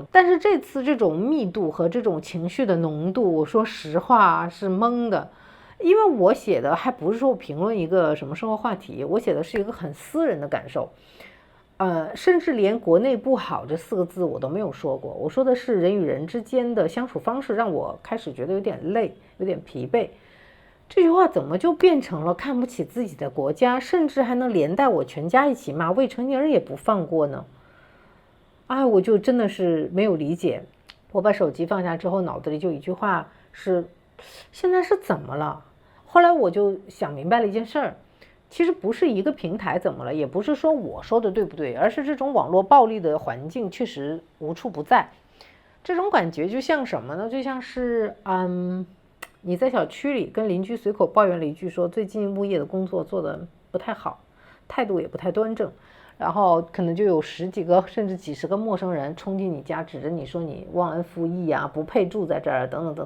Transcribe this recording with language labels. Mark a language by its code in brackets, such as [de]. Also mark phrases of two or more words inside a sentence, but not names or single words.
[zh] 但是這次這種密度和這種情緒的濃度，我說實話是懵的，因為我寫的還不是說我評論一個什麼生活話題，我寫的是一個很私人的感受。甚至連國內不好這4個字我都沒有說過，我說的是人與人之間的相處方式讓我開始覺得有點累，有點疲憊。這句話怎麼就變成了看不起自己的國家，甚至還能連帶我全家一起罵，未成年人也不放過呢？我就真的是沒有理解。我把手機放下之後，腦子裡就一句話是：現在是怎麼了？後來我就想明白了一件事兒。其實不是一個平台怎麼了，也不是說我說的對不对，而是這種網絡暴力的環境確實無處不在。這種感覺就像什麼呢？就像是你在小區裡跟鄰居隨口抱怨了一句，說最近物業的工作做得不太好，態度也不太端正，然後可能就有10幾個甚至幾十個陌生人衝進你家，指着你說你忘恩負義啊，不配住在這兒等等等等。